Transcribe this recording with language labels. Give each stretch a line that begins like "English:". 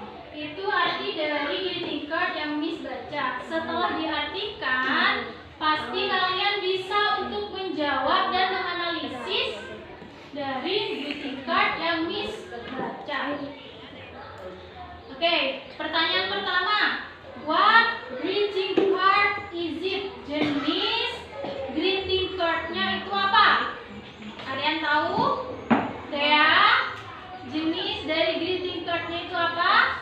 Indonesian: Itu arti dari greeting card yang Miss baca. Setelah diartikan, pasti kalian bisa untuk menjawab dan menganalisis dari greeting card yang Miss baca. Oke, pertanyaan pertama.
English: What greeting card is it?
Indonesian: Jenis greeting cardnya itu apa? Ada yang tahu? Dea, jenis dari greeting cardnya itu apa?